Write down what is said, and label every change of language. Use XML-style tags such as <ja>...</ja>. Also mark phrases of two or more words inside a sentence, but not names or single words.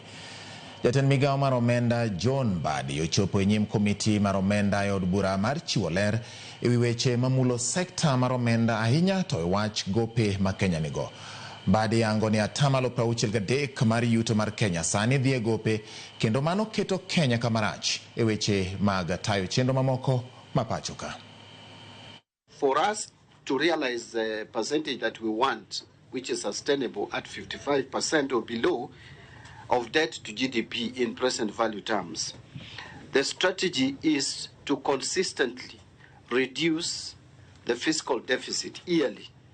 <luo>Jatend migawo mar omenda John Mbadi ochopo e nyim komiti mar omenda e od bura mar chiwo ler e wi weche mamulo sekta mar omenda ahinya to e wach gope ma Kenya nigo. Mbadi yango ni 63% mar yuto mar Kenya sani dhi e gope, kendo mano keto Kenya kamarach e weche mag tayo chenro mamoko ma pacho ka.</luo> <en>For us to realize the percentage that we want, which is sustainable at 55% or below of debt to GDP in present value terms, the strategy is to consistently reduce the fiscal deficit yearly.</en>